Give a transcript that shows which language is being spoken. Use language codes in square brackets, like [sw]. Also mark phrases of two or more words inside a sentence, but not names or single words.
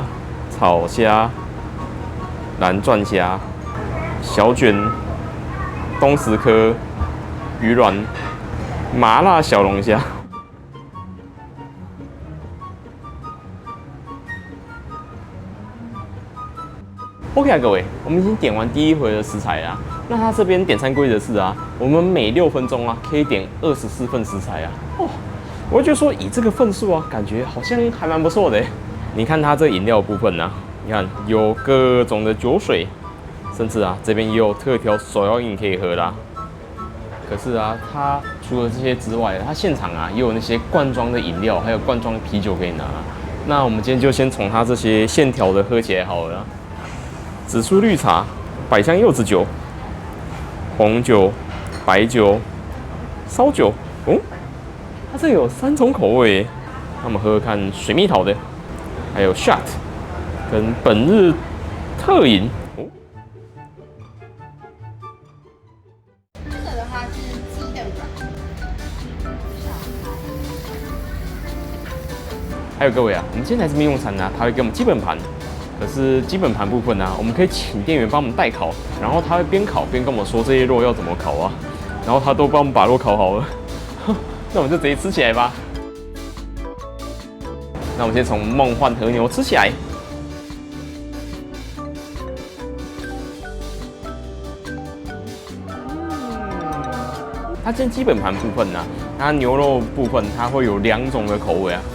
[zh] 草蝦、藍鑽蝦、小卷、東石科、魚卵、麻辣小龍蝦。OK 啊，各位，我們已經點完第1回的食材啦。那他這邊點餐規則是啊，我們每6分鐘啊可以點24份食材啊。我就說以這個份數啊，感覺好像還蠻不錯的。你看它這飲料的部分啊，你看有各種的酒水，甚至啊這邊也有特調手搖飲可以喝啦。可是啊，它除了這些之外，它現場啊也有那些罐裝的飲料，還有罐裝的啤酒可以拿。那我們今天就先從它這些現調的喝起來好了。紫蘇綠茶、百香柚子酒、紅酒、白酒、燒酒，它這有3種口味。那我們喝喝看水蜜桃的。還有 shot 跟本日特飲。這個的話是雞的軟。還有各位啊，我們今天來這邊用餐呢，他會給我們基本盤。可是基本盤部分呢，我們可以請店員幫我們代烤，然後他會邊烤邊跟我們說這些肉要怎麼烤啊，然後他都幫我們把肉烤好了。那我們就直接吃起來吧。那我們先從夢幻和牛吃起來。它今天基本盤部分呢，它牛肉部分它会有2種的口味啊。